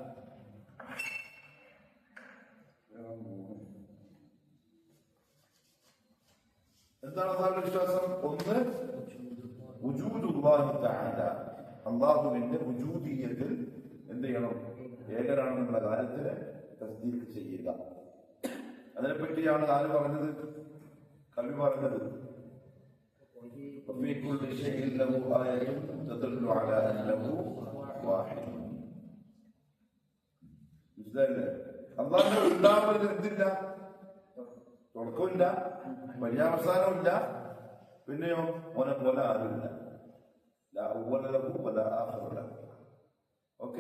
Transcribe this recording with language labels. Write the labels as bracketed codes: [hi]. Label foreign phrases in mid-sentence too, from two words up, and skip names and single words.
[ml] എന്താണ് അല്ലാഹുവിന്റെ വിശ്വാസം? ഒന്ന്, [ar] وجود الله تعالى, [ml] അല്ലാഹുവിന്റെ വുജൂദിയത്തിൽ എന്ത് ചെയ്യണം? ഏകനാണെന്നുള്ള കാര്യത്തിന് തസ്ദീഖ് ചെയ്യുക. അതിനെപ്പറ്റിയാണ് ആര് പറഞ്ഞത്? കവി പറഞ്ഞത്. [ar] وفي كل شيء له آية تدل على أنه واحد. [ml] മനസ്സിലായില്ലേ? അല്ലാഹു ഉണ്ടാവുന്നത് എന്തില്ല? തുടക്കമില്ല, പര്യാവസാനമില്ല, പിന്നെയോ ഓനെ പോലെ ആരുമില്ല. [ar] لا أول له ولا آخر له. ഓക്കെ.